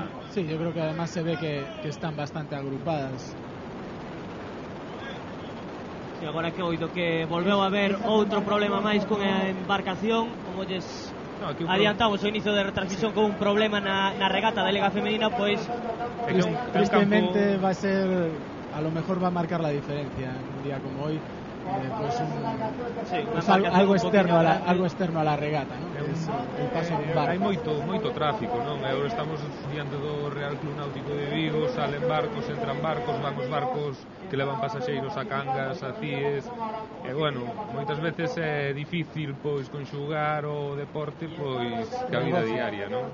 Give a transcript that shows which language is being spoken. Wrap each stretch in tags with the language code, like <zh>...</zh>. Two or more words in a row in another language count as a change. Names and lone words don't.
<es>Sí, yo creo que además se ve que están bastante agrupadas.</es> <gl>E agora que oído que volveu a haber outro problema máis con a embarcación, como lles adiantamos o inicio de retransmisión con un problema na regata da Liga Femenina, pois</gl> <es>tristemente va a ser, a lo mejor va a marcar la diferencia en un día como hoy, pues algo externo a la regata, ¿no? El paso en barco.</es> <gl>Hai moito tráfico, non? Agora estamos diante do Real Club Náutico de Vigo, salen barcos, entran barcos, van os barcos que levan pasaxeiros a Cangas, a Cíes, e bueno, moitas veces é difícil pois conxugar o deporte pois que a vida diaria, non?</gl>